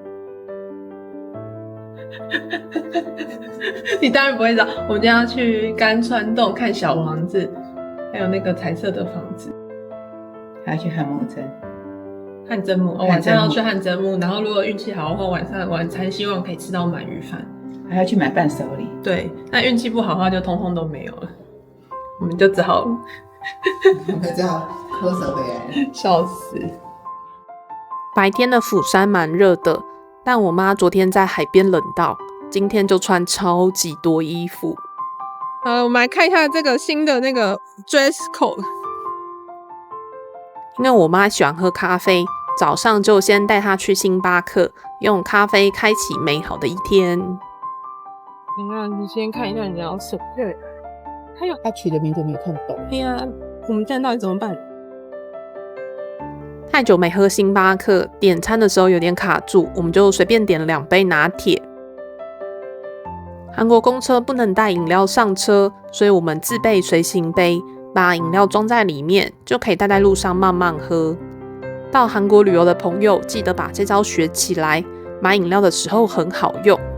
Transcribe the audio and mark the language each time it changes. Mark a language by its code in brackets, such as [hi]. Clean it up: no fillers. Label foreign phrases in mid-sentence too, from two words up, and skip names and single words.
[zh] 你當然不會知道，我们今天要去甘川洞看小王子，還有那個彩色的房子，還要去漢墓村。汗蒸木，晚上要去汗蒸木，然後如果運氣好的話，晚餐希望可以吃到鰻魚飯，還要去買伴手禮。對，那運氣不好的話就通通都沒有了，我們就只好喝手回來，笑死。白天的釜山蠻熱的，但我媽昨天在海邊冷到，今天就穿超級多衣服。我們來看一下這個新的那個 [en] dress code。 [zh] 因為我媽喜歡喝咖啡，早上就先帶她去星巴克，用咖啡開啟美好的一天。你先看一下你要什麼？對，還有他取的名字沒看懂。哎呀，我們現在到底怎麼辦？太久沒喝星巴克，點餐的時候有點卡住，我們就隨便點了2杯拿鐵。韓國公車不能帶飲料上車，所以我們自備隨行杯，把飲料裝在裡面，就可以帶在路上慢慢喝。到韓國旅遊的朋友，記得把這招學起來，買飲料的時候很好用。